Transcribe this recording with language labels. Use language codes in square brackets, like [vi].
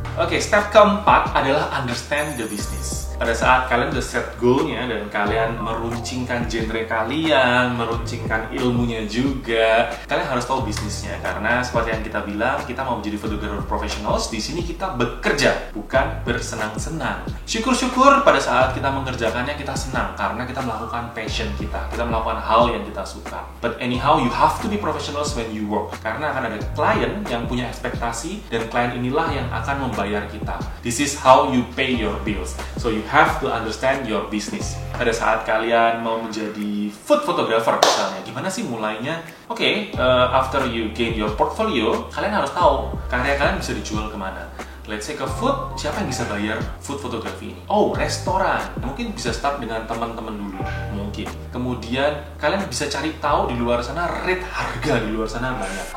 [id] Oke, step keempat adalah [en] understand the business. [id] Pada saat kalian udah set goal-nya dan kalian meruncingkan genre kalian, meruncingkan ilmunya juga, kalian harus tahu bisnisnya. Karena seperti yang kita bilang, kita mau menjadi fotografer profesional, di sini kita bekerja, bukan bersenang-senang. Syukur-syukur pada saat kita mengerjakannya kita senang karena kita melakukan passion kita melakukan hal yang kita suka. [en] But anyhow, you have to be professionals when you work. [id] Karena akan ada klien yang punya ekspektasi dan klien inilah yang akan membayar kita. [en] This is how you pay your bills. So you have to understand your business. [id] Pada saat kalian mau menjadi food photographer misalnya, gimana sih mulainya? Oke, [en] after you gain your portfolio, [id] kalian harus tahu karya kalian bisa dijual kemana. [en] Let's say [id] ke food, siapa yang bisa bayar food photography ini? Oh, restoran. Mungkin bisa start dengan teman-teman dulu, mungkin. Kemudian kalian bisa cari tahu di luar sana rate harga di luar sana banyak.